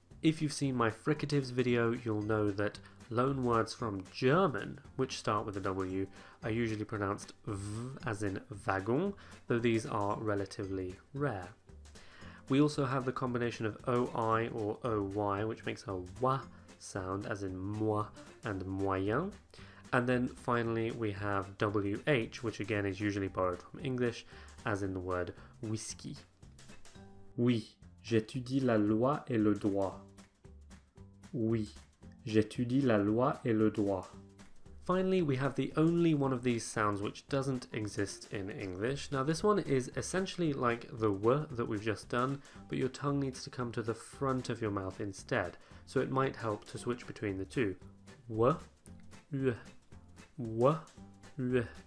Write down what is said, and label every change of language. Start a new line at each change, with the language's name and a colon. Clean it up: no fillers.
English: If you've seen my fricatives video, you'll know that loan words from German, which start with a W, are usually pronounced v, as in wagon, though these are relatively rare. We also have the combination of OI or OY, which makes a wa sound, as in moi and moyen. And then finally we have WH, which again is usually borrowed from English, as in the word whiskey.
French: Oui, j'étudie la loi et le droit. Oui, j'étudie la loi et le droit.
English: Finally, we have the only one of these sounds which doesn't exist in English. Now this one is essentially like the w that we've just done, but your tongue needs to come to the front of your mouth instead, so it might help to switch between the two. W, w, w, w.